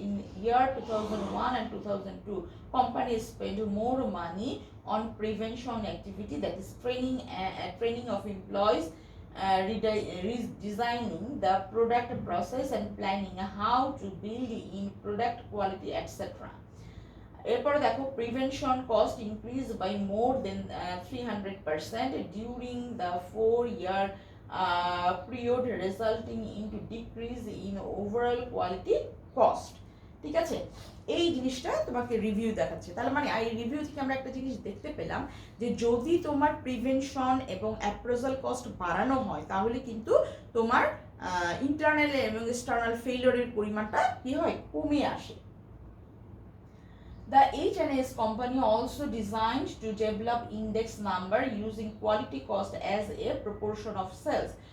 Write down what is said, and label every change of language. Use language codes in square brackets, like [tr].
[en] In year 2001 and 2002, companies spent more money on prevention activity, that is training of employees, redesigning the product process and planning how to build in product quality, etc. এরপর দেখো prevention cost increase by more than 300% during the 4-year period, resulting into decrease in overall quality cost. [bn] ঠিক আছে, এই জিনিসটা তোমাকে review দেখাচ্ছে। তাহলে মানে এই রিভিউ থেকে আমরা একটা জিনিস দেখতে পেলাম যে যদি তোমার প্রিভেনশন এবং অ্যাপ্রেজাল কস্ট বাড়ানো হয়, তাহলে কিন্তু তোমার ইন্টারনাল এবং এক্সটার্নাল ফেলিওরের পরিমাণটা কি হয়, কমে আসে। [en] The H&S company also designed to develop index number using quality cost as a proportion of sales.